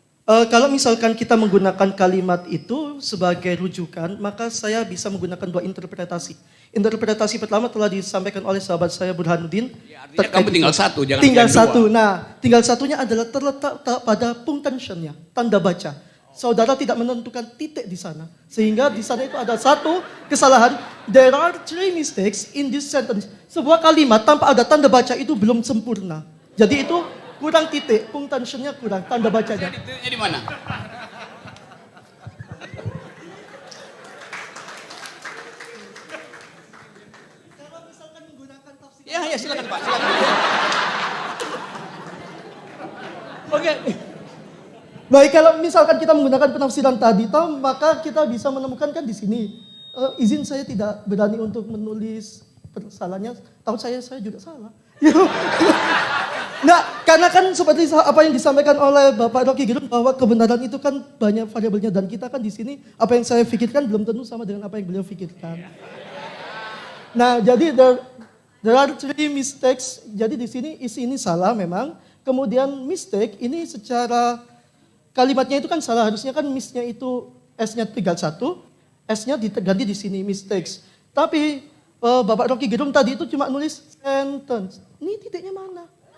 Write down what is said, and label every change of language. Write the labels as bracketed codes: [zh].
[id] Kalau misalkan kita menggunakan kalimat itu sebagai rujukan, maka saya bisa menggunakan 2 interpretasi. Interpretasi pertama telah disampaikan oleh sahabat saya Burhanuddin. Ya, artinya kamu tinggal satu, jangan tinggal yang dua. satu. Nah, tinggal satunya adalah terletak pada punctuation-nya, tanda baca. Saudara tidak menentukan titik di sana. Sehingga di sana itu ada satu kesalahan. [en] There are 3 mistakes in this sentence. [id] Sebuah kalimat tanpa ada tanda baca itu belum sempurna. Jadi itu kurang titik, punctuation-nya kurang, tanda bacanya. Titiknya di mana? Ya, silakan Pak, silakan. Oke. Baik, kalau misalkan kita menggunakan penafsiran tadi, maka kita bisa menemukan kan di sini. Izin saya tidak berani untuk menulis kesalahannya. Tahu saya juga salah. Nah, karena kan seperti apa yang disampaikan oleh Bapak Rocky Gerung bahwa kebenaran itu kan banyak variabelnya dan kita kan di sini apa yang saya pikirkan belum tentu sama dengan apa yang beliau pikirkan. Nah, jadi [en] there are 3 mistakes. [id] Jadi di sini isi ini salah memang. Kemudian mistake ini secara kalimatnya itu kan salah, harusnya kan misnya itu S-nya tinggal 1, S-nya diganti di sini mistakes. Tapi Bapak Rocky Gerung tadi itu cuma nulis sentence. Ini titiknya mana?